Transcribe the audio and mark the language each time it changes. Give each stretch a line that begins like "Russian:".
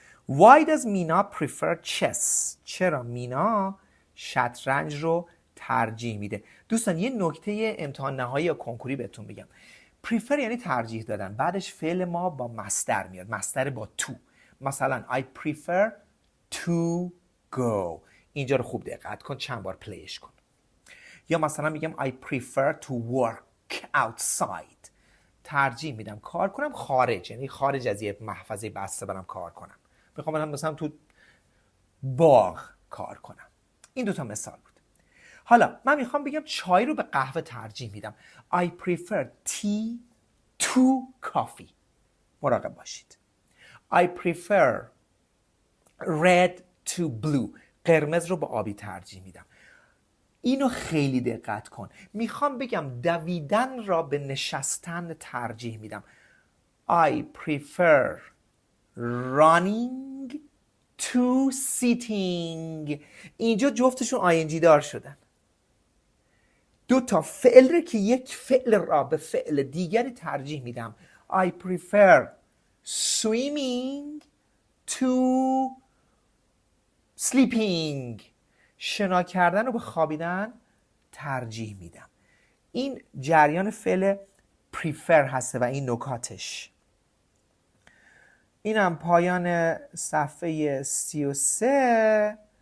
English: Why does Mina prefer chess؟
Persian: چرا مینا شطرنج رو ترجیح میده؟ دوستان یه نکته امتحان نهایی یا کنکوری بهتون بگم. prefer یعنی ترجیح دادن، بعدش فعل ما با مصدر میاد، مصدر با تو.
English: مثلا I prefer to go.
Persian: اینجا رو خوب دقت کن، چند بار پلیش کن. یا مثلا میگم
English: I prefer to work outside.
Persian: ترجیح میدم کار کنم خارج، یعنی خارج از یه محفظه بسته برم کار کنم. میخوام برم مثلا تو باغ کار کنم. این دوتا مثال بود. حالا من میخوام بگم چای رو به قهوه ترجیح میدم.
English: I prefer tea to coffee.
Persian: مراقب باشید.
English: I prefer red to blue.
Persian: قرمز رو به آبی ترجیح میدم. اینو خیلی دقت کن. میخوام بگم دویدن را به نشستن ترجیح میدم.
English: I prefer running to sitting.
Persian: اینجا جفتشون ing دار شدن. دو تا فعل رو که یک فعل را به فعل دیگری ترجیح میدم.
English: I prefer swimming to sleeping.
Persian: شنا کردن رو به خوابیدن ترجیح میدم. این جریان فعل prefer هسته و این نکاتش. اینم پایان صفحه 33.